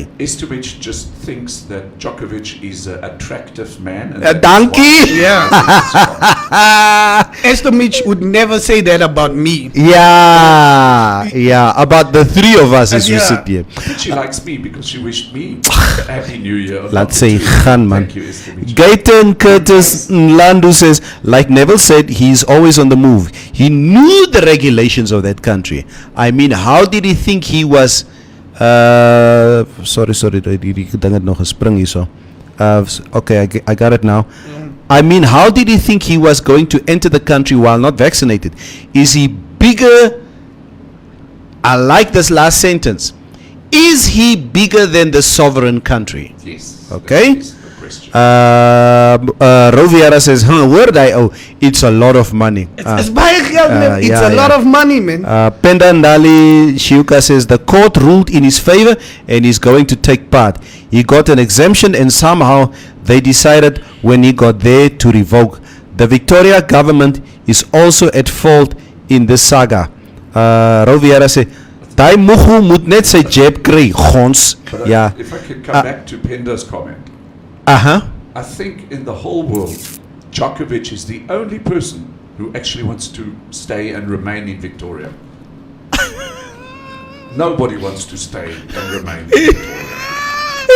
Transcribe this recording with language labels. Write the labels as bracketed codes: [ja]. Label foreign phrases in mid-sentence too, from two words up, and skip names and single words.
[en] Estovich just thinks that Djokovic is an attractive man. And A that's donkey? why- Yeah. Estomich would never say that about me. Yeah. About the three of us as we Yeah. sit here. But she likes me because she wished me a Happy New Year. [af] Laat sê gaan man. [en] Thank you, Estovich. Gaten Curtis Landu says, like Neville said, he's always on the move. He knew the regulations of that country. I mean, how did he think he was? Sorry, [af] die ding het nog gespring hierso. [en] Okay, I got it now. I mean, how did he think he was going to enter the country while not vaccinated? Is he bigger? I like this last sentence. Is he bigger than the sovereign country? Yes. Okay. That is the question. Roviera says, word I owe. It's a lot of money. It's [af] baie geld, [en] man. It's yeah, a lot yeah. of money, man. Penda Ndali Shiuka says the court ruled in his favor and he's going to take part. He got an exemption and somehow they decided when he got there to revoke. The Victoria government is also at fault in this saga. Roviera says, [af] Daai moegu moet net sy jab kry, gons. [en] But Yeah. if I could come back to Penda's comment, Uh-huh. I think in the whole world, Djokovic is the only person who actually wants to stay and remain in Victoria. Nobody wants to stay and remain in Victoria.